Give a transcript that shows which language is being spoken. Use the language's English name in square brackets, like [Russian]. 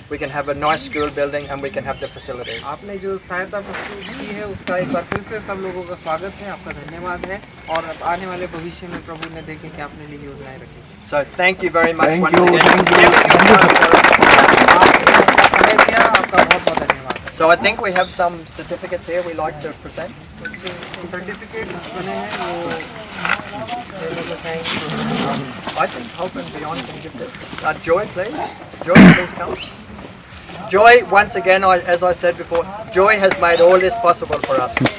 [English] We can have a nice school building and we can have the facilities. [Hindi] आपने जो सहायता प्रस्तुत की है उसका एक बार फिर से सब लोगों का स्वागत है, आपका धन्यवाद है और आने वाले भविष्य में प्रभु ने देखें कि आपने लिए योजनाएं रखी। [English] So thank you very much Thank once you, again. thank you. [Hindi] आपका समय दिया, आपका बहुत बहुत धन्यवाद। [English] So I think we have some certificates here we like to present. [Hindi] Certificate बने हैं वो [English] I think Hope and Beyond can give this. Joy, please. Joy, please come. Joy, once again, as I said before, Joy has made all this possible for us.